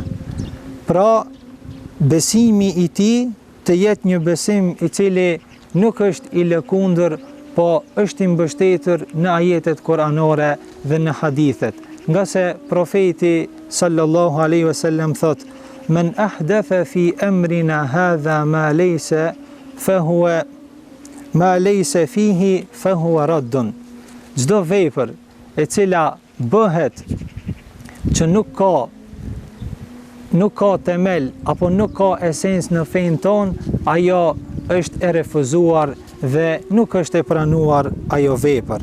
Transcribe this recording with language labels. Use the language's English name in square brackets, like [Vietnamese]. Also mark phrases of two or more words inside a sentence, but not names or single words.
[Albanian] Pra, besimi i tij të jetë një besim i cili nuk është i lëkundër, po është i mbështetur në ajetet kuranore dhe në hadithet. Nga se profeti [Arabic] صلى الله عليه وسلم [Albanian] thot: [Arabic] "من أحدث في أمرنا هذا ما ليس فيه فهو رد." [Albanian] Çdo vepër e cila bëhet që nuk ka temel apo nuk ka esencë në fenë tonë, ajo është e refuzuar dhe nuk është e pranuar ajo vepër.